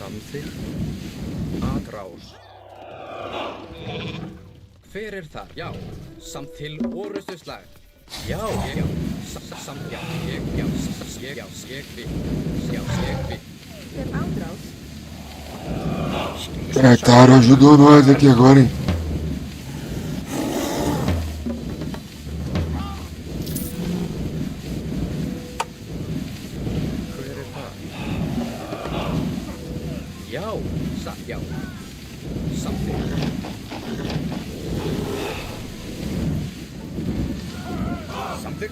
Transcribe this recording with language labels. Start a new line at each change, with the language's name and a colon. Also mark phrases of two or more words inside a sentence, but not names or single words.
Icelandic: Samþykkt. Atrás. Hver er það? Já, samt til orustu slag. Já, já, samt, já, ég vil, Hver ádrás?
Portuguese: É, Taro ajudou nós aqui agora, hein?
Icelandic: Hver er það? já, já, samþykkt. Samþykkt.